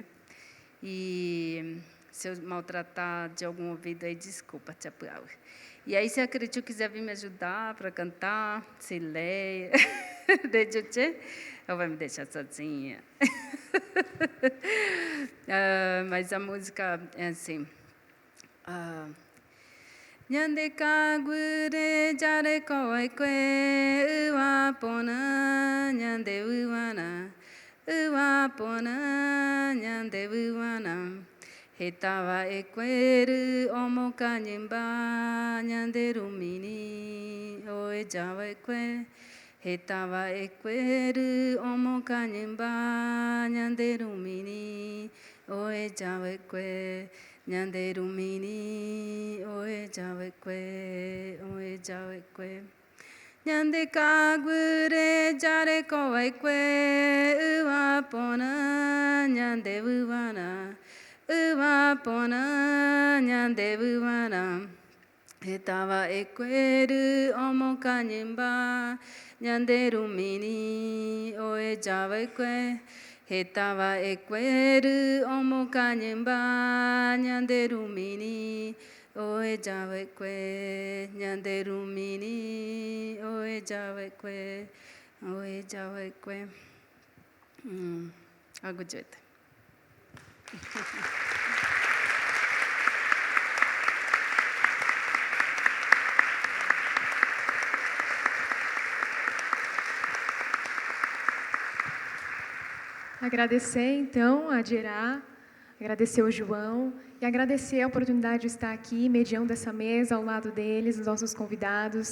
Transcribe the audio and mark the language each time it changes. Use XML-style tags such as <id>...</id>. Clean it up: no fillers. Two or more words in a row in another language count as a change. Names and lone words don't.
<pt>E se eu maltratar de algum ouvido aí, desculpa, Tchapuau. E aí, se a Cretiu quiser vir me ajudar para cantar, se leia, ou vai me deixar sozinha? Mas a música é assim,</pt> <gun>Nyande kagure jare koi kwe uwa pona nyande uwana uwa pona nyande uwana hetawa ekweru omo kanyemba nyande rumini oe jawa ekwe hetawa ekweru omo kanyemba nyande rumini oe jawa ekwe Nyande rumini, oe jawe kwe, oe jawe kwe. Nyande kagure jare koe kwe, uwa pona, nyande uwana. Uwa pona, nyande uwana. Hetawa ekweru omo kanyemba, nyande rumini, oe jawe kwe. Hetawa ekweru omo kanyemba nyande rumini oe jawe kwe nyande rumini oe jawe kwe Agujete.</gun> <pt>Agradecer, então, a Dierá, agradecer ao João e agradecer a oportunidade de estar aqui, mediando essa mesa ao lado deles, os nossos convidados.</pt>